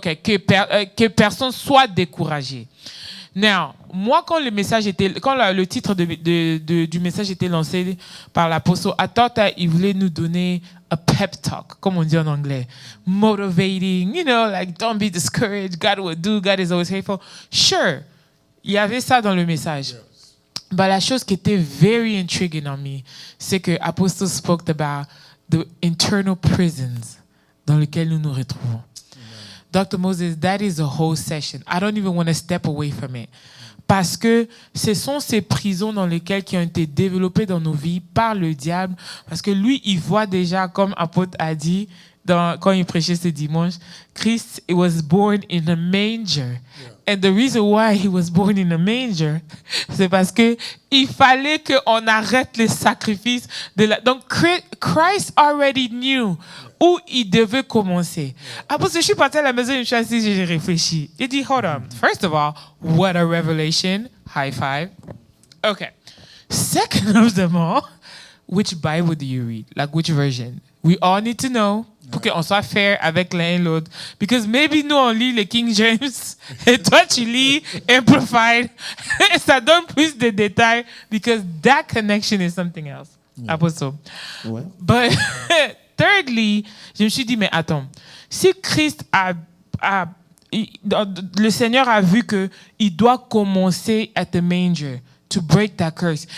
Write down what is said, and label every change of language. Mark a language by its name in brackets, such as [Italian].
[French] Okay, que personne soit découragé. Now, moi, quand le titre du message était lancé par l'apôtre, [English] I thought that [French] il voulait nous donner [English] a pep talk, [French] comme on dit en anglais. [English] Motivating, like, don't be discouraged, God will do, God is always faithful. [French] Sure, il y avait ça dans le message. But la chose qui était [English] very intriguing on me, [French] c'est que l'apôtre [English] spoke about the internal prisons [French] dans lesquelles nous nous retrouvons. [English] Dr. Moses, that is a whole session. I don't even want to step away from it. [French] Parce que ce sont ces prisons dans lesquelles qui ont été développées dans nos vies par le diable. Parce que lui, il voit déjà, comme apôtre a dit, quand il prêchait ce dimanche, [English] Christ was born in a manger. Yeah. And the reason why he was born in a manger, [French] c'est parce que il fallait qu'on arrête les sacrifices. Donc, Christ [English] already knew [French] où il devait commencer. Après, je suis parti à la maison, je suis assis, j'ai réfléchi. J'ai dit, [English] hold on. First of all, what a revelation. High five. Okay. Second of them all, which Bible do you read? Like, which version? We all need to know. [French] Pour qu'on soit fair avec l'un et l'autre. [English] Because maybe [French] nous, on lit le King James et toi, tu lis Amplified. Et ça donne plus de détails [English] because that connection is something else. Yeah. [French] Apostle. Ouais. [English] But thirdly, [French] je me suis dit, mais attends, si Christ le Seigneur a vu qu'il doit commencer [English] at the manger to break that curse.